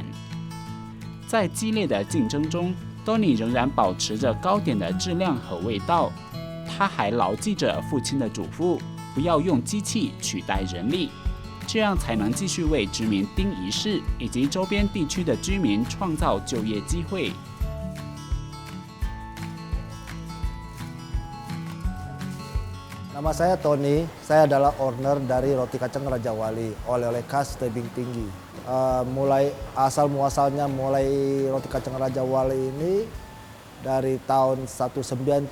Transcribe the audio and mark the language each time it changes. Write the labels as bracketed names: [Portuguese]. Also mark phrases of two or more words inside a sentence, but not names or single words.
[Chinese] 在激烈的竞争中，Tony 仍然保持着糕点的质量和味道。他还牢记着父亲的嘱咐，不要用机器取代人力，这样才能继续为殖民町一市以及周边地区的居民创造就业机会。 [Indonesian] Nama saya Tony, saya adalah owner dari Roti Kacang Raja Wali, oleh-oleh khas Tebing Tinggi. Mulai asal muasalnya Roti Kacang Raja Wali ini dari tahun 1970.